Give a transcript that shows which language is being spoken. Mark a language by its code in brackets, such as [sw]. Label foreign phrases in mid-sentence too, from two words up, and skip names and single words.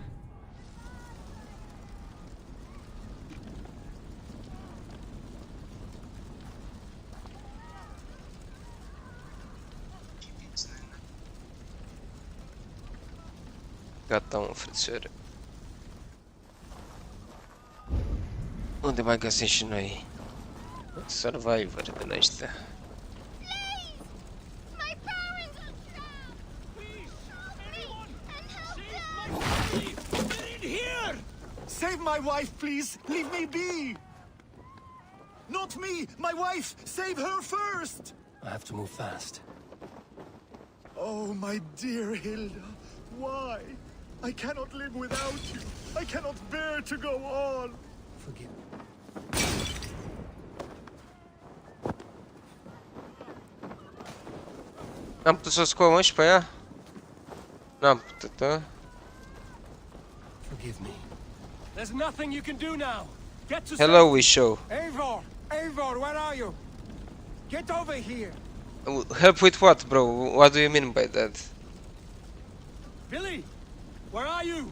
[ro] Gata, mă, frățiore. Unde mai găsim și noi survivor din ăștia? [en] My parents are trapped! Please, anyone! And help them! Get in here! Save my wife, please! Leave me be! Not me! My wife! Save her first! I have to move fast. Oh, my dear Hilda, why? I cannot live without you. I cannot bear to go on. Forgive me. [ro] Am putut să o scoăm și pe ea? N-am putut, da? [en] Forgive me. There's nothing you can do now. Get to Hello, we show. Eivor! Eivor, where are you? Get over here! Help with what, bro? What do you mean by that? Billy, where are you?